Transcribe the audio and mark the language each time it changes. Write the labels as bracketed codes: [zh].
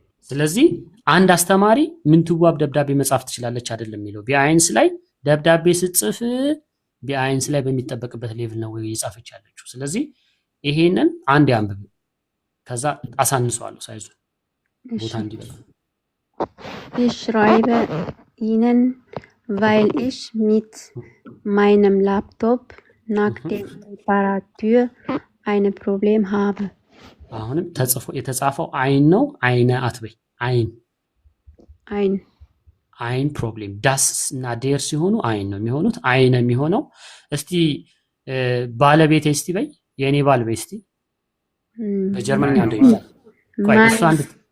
[am] ስለዚህ አንድ አስተማሪ ምንትዋብ ደብዳቤ መጻፍ ትችላለች አይደለም የሚለው ቢአይንስ ላይ ደብዳቤ ስትጽፍ ቢአይንስ ላይ በሚጠበቅበት ሌቭል ነው የጻፈች ያለችው። ስለዚህ ይሄንን አንድ ያንብብ ከዛ አሳንሷለሁ ሳይዙ ቦታ እንዲበላ [de] ich schreibe ihnen weil ich mit meinem Laptop nach der Reparatur ein Problem habe. [am] አሁንም የተጻፈው አይን ነው። አይነ አትበይ አይን ፕሮብሌም ዳስ እና ዴር ሲሆኑ አይን ነው የሚሆኑት። አይነ የሚሆነው እስቲ ባለቤቴ እስቲ በይ የኔ ባለቤት እስቲ በጀርመንኛ እንደይባል ቆይ እሱ አንድ